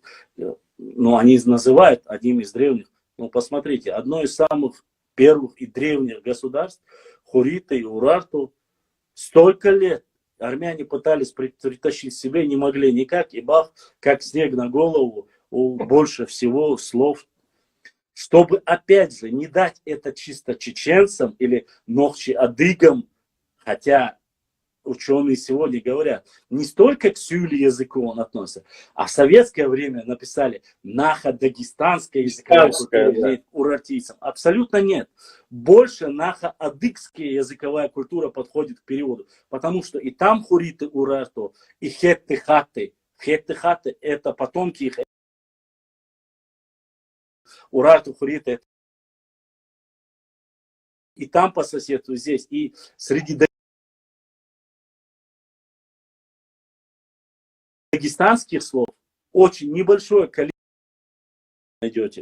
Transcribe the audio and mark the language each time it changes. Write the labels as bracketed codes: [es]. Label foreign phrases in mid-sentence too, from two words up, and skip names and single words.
[ru] Но они называют одним из древних. Ну, посмотрите, одно из самых первых и древних государств, Хуриты и Урарту, столько лет армяне пытались притащить себе, не могли никак, и бах, как снег на голову, больше всего слов. Чтобы, опять же, не дать это чисто чеченцам или нохчи-адыгам, хотя ученые сегодня говорят, не столько к сюли языку он относится, а в советское время написали наха-дагестанская языковая культура урартийцам. Абсолютно нет. Больше наха-адыгская языковая культура подходит к переводу, потому что и там хуриты урарту, и хетты-хаты. Хетты-хаты это потомки их. Урарту, хуриты. И там по соседству здесь, и среди дагестанских слов очень небольшое количество найдете.